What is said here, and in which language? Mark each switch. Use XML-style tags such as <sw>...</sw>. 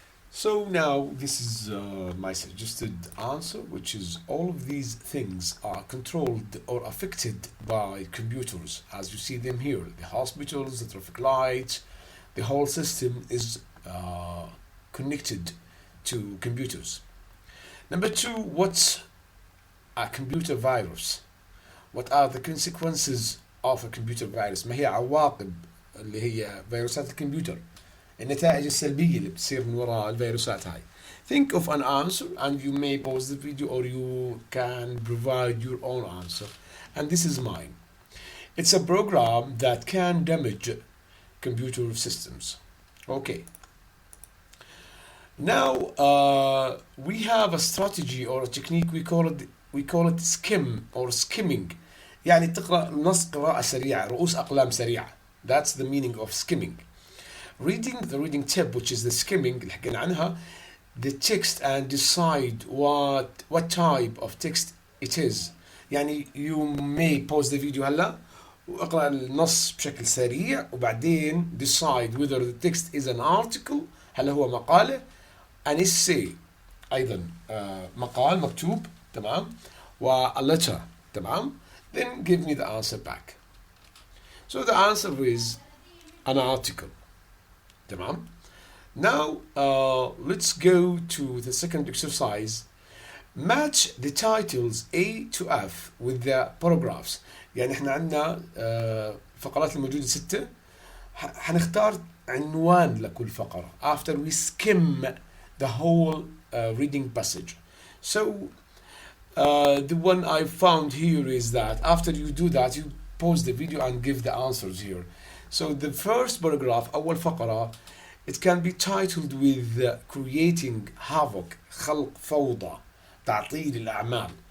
<en>So now this is my suggested answer, which is all of these things are controlled or affected by computers, as you see them here. The hospitals, the traffic lights, the whole system is connected to computers. Number two, what's a computer virus? What are the consequences of a computer virus?</en> <ar>ما هي عواقب اللي هي فيروسات الكمبيوتر؟ النتائج السلبية اللي بتصير من وراء الفيروسات هاي.</ar> <en>Think of an answer and you may pause the video or you can provide your own answer. And this is mine. It's a program that can damage computer systems. Okay. Now we have a strategy or a technique we call it skim or skimming.</en> <ar>يعني تقرأ نص قراءة سريعة، رؤوس أقلام سريعة.</ar> <en>That's the meaning of skimming. Reading the reading tip, which is the skimming</en> <ar>اللي حكينا عنها,</ar> <en>the text and decide what type of text it is.</en> <ar>يعني</ar> <en>you may pause the video</en> <ar>هلا واقرأ النص بشكل سريع وبعدين</ar> <en>decide whether the text is an article،</en> <ar>هل هو مقالة،</ar> <en>an essay</en> <ar>أيضا مقال مكتوب، تمام، و</ar> <en>a letter،</en> <ar>تمام.</ar> <en>Then give me the answer back. So the answer is an article.</en> <ar>تمام.</ar> <en>Now let's go to the second exercise. Match the titles A to F with the paragraphs.</en> <ar>يعني احنا عندنا الفقرات الموجودة 6. حنختار عنوان لكل فقرة</ar> <en>after we skim the whole reading passage. So the one I found here is that after you do that, you pause the video and give the answers here. So the first paragraph,</en> <ar>أول فقرة,</ar> <en>it can be titled with creating havoc,</en> <ar>خلق فوضى, تعطيل الأعمال.</ar>